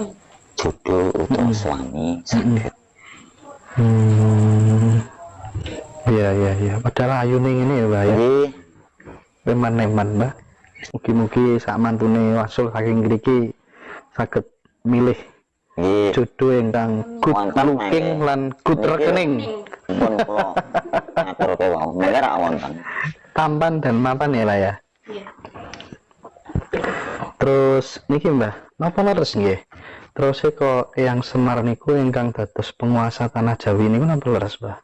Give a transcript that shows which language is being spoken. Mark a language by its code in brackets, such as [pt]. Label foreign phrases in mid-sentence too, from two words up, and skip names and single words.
[jv] jodoh utawa suami saged. Iya. Padahal ayune ngene ya, Mbah ya. Nggih. Eman-eman, Mbah. Mugi-mugi sak mantune wasul saking mriki saged milih Nggih. jodoh ingkang [en] good looking [jv] lan good rekening. Pun kula atur kewau, mengke ra wonten. [id] Tampan dan mapan ya lah ya. [jv] Iya. Terus niki Mbah, napa leres nggih? Terus kok yang Semar niku ingkang dados penguasa tanah Jawi niku napa leres, Mbah?